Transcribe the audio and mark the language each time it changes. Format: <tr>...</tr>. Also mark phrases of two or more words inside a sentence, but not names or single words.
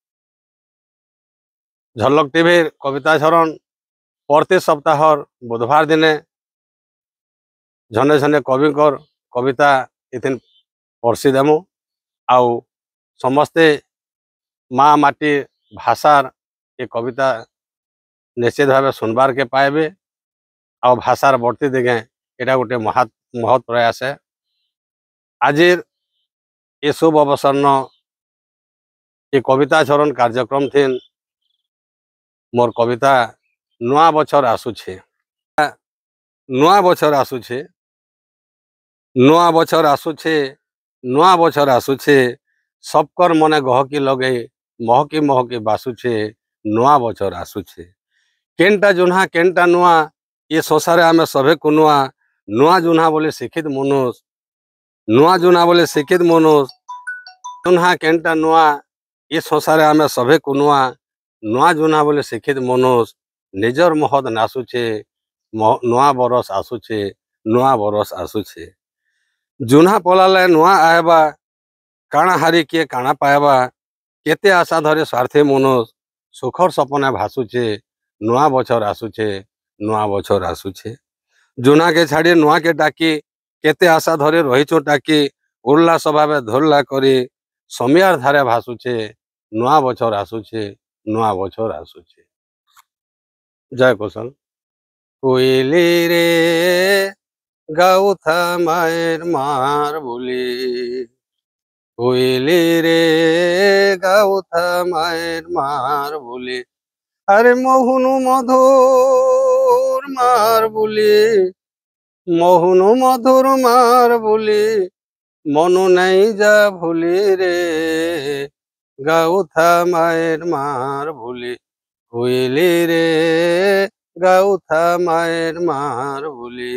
<spv>झलक टीवी कविता झरण प्रति सप्ताह बुधवार दिने झने झने कविकर कविता इथिन पर्सी देमु आउ समस्ते माँ माटी भाषार ये कविता निश्चित भाव सुनबार के पाएबे आ भाषार बढ़ती देखे यहाँ गोटे महत् प्रयास है। आज ये शुभ अवसर ये कविता चरण कार्यक्रम थी मोर कविता नुआ बछर आसुछे। नुआ बछर आसुछे नुआ बछर आसुछे नुआ बछर आसुछे सबकर मने गहकी लगे महकी महकी बासुछे नुआ बछर आसुछे। केनटा जुन्हा केनटा नुआ ये संसार आम सभे को नुआ नुआ जुन्हा बोले शिक्षित मनुष्य नुआ जुन्हा बोले शिक्षित मनुष्य जुन्हा केनटा नुआ ये संसार आम सभे को नुआ नुआ जुन्हा बोले शिक्षित मनुष्य निजर महद नासुछे नुआ बरस आसुछे नुआ बरस आसुछे। जुन्हा पलाले नुआ आएबा काणा हारी किए काणा पाएबा केते आशा धरे स्वार्थी मनुष्य सुखर सपना भासुचे नुआ बछर आसुछे नुआ बछर आसुछे। जुना के छाड़ी नुआ के डाकी केते आशा धरे रहीचो टाकी उल्लास भावे धोल्ला करी समियार धारे भासुछे नुआ बछर आसुछे नुआ बछर आसुछे। जय कुशल। कोइली रे गाउथा मायर मार बोली कोइली रे गाउथा मायर मार बोली अरे मोहनु मधुर मार बोली मोहनु मधुर मार बोली मनु नहीं जा भूली रे गाउथा मायर मार बोली कोइली रे गाउथा मायर मार बोली।</spv>